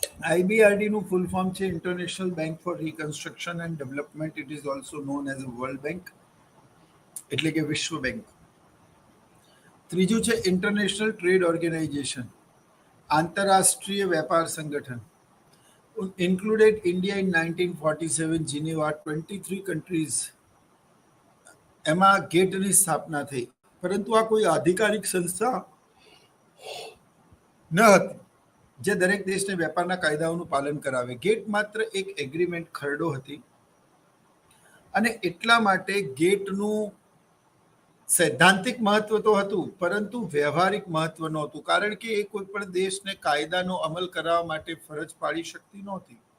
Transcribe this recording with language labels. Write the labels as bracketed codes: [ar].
[gu] IBRD નું full form છે international bank four reconstruction and development. [en] it is also known as a world bank, [gu] એટલે કે વિશ્વ bank. ત્રીજું છે ઇન્ટરનેશનલ ટ્રેડ ઓર્ગેનાઇઝેશન, આંતરરાષ્ટ્રીય વેપાર સંગઠન. [en] Included India in 1947, Geneva, 23 countries. [gu] એમાં ગેટની સ્થાપના થઈ, પરંતુ આ કોઈ આધિકારિક સંસ્થા ન હતી જે દરેક દેશને વેપારના કાયદાઓનું પાલન કરાવે. ગેટ માત્ર એક એગ્રીમેન્ટ, ખરડો હતી અને એટલા માટે ગેટનું સૈદ્ધાંતિક મહત્વ તો હતું, પરંતુ વ્યવહારિક મહત્વ નહોતું, કારણ કે એ કોઈ પણ દેશને કાયદાનો અમલ કરાવવા માટે ફરજ પાડી શકતી નહોતી.